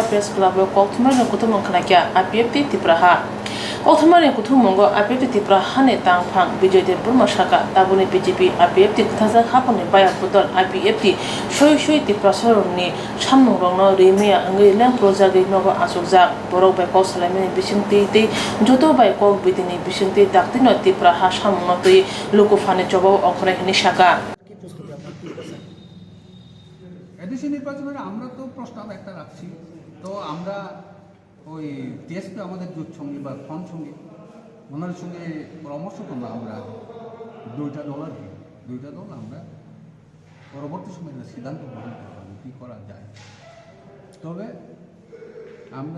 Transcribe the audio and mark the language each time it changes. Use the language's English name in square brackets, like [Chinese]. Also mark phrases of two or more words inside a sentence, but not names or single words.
[Kok Borok] press club kokthmarno kutumong khanakya apfp tipra ha Othmani kuthumonggo APFT tipra hane tangphang Bijoydev Burma Shaka tabuni BJP APFT kthasa haponi baya putol APFT shoi tipra sorongni samnongrongno remia angai lang projagi nogo asukjak borok bai kok salamani bisingti tei joto bai kok bidini bisingti daktino tipra ha samno tei lokofane chobao okhre hini shaka [Bangla] এডিসি নির্বাচনের আমরা তো প্রস্তাব একটা রাখছি তো আমরা ওই টিএসপি আমাদের জোট সঙ্গী বা ফ্রন্ট সঙ্গী ওনার সঙ্গে পরামর্শ করলাম আমরা দুইটা দল আমরা পরবর্তী সময়ে সিদ্ধান্ত গ্রহণ করলাম কী করা যায় তবে আমরা